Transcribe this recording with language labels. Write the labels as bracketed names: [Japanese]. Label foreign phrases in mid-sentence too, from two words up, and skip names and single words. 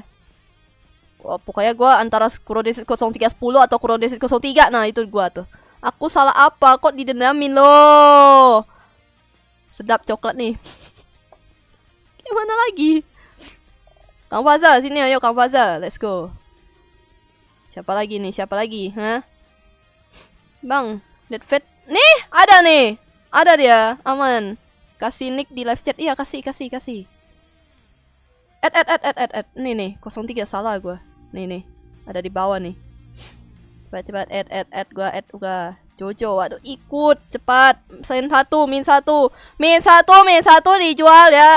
[Indonesian] Pokoknya gue antara Kurodesit 0310 atau Kurodesit 03. Nah itu gue tuh. Aku salah apa? Kok didendamin loh? Sedap coklat nih. Gimana lagi? Kang Faza, sini ayo Kang Faza. [English] Let's go. [Indonesian] Siapa lagi? Hah? Bang, Dead Fate. Nih, ada nih. Ada dia, aman. Kasih nick di [English] live chat. [Indonesian] Iya, kasih. Add. Nih, 03 salah gua. Nih. Ada di bawah nih. Cepat add gua. Jojo, waduh ikut cepat. Min satu dijual ya.